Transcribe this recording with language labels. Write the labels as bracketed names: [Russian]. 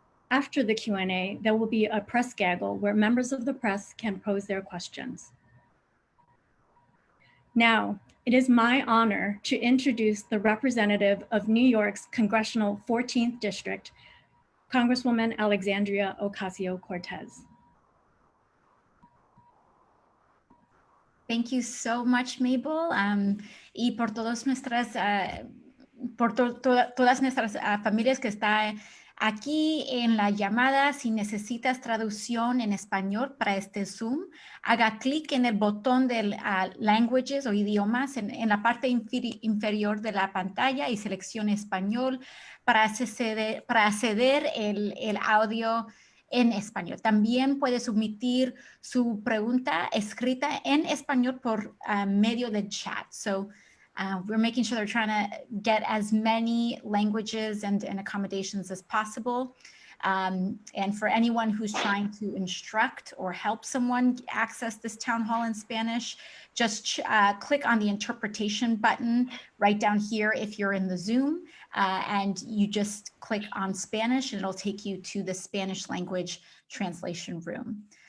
[English] After the Q&A, there will be a press gaggle where members of the press can pose their questions. Now, it is my honor to introduce the representative of New York's Congressional 14th District, Congresswoman Alexandria Ocasio-Cortez. Thank you so much, [Spanish] Mabel, y por todas nuestras, todas nuestras familias que están aquí en la llamada. Si necesitas traducción en español para este Zoom, haga clic en el botón de languages o idiomas en la parte inferior de la pantalla y seleccione español para acceder el audio en español. También puede submitir su pregunta escrita en español por medio del chat. [English] So we're making sure they're trying to get as many languages and accommodations as possible. And for anyone who's trying to instruct or help someone access this town hall in Spanish, just click on the interpretation button right down here if you're in the Zoom, and you just click on Spanish and it'll take you to the Spanish language translation room.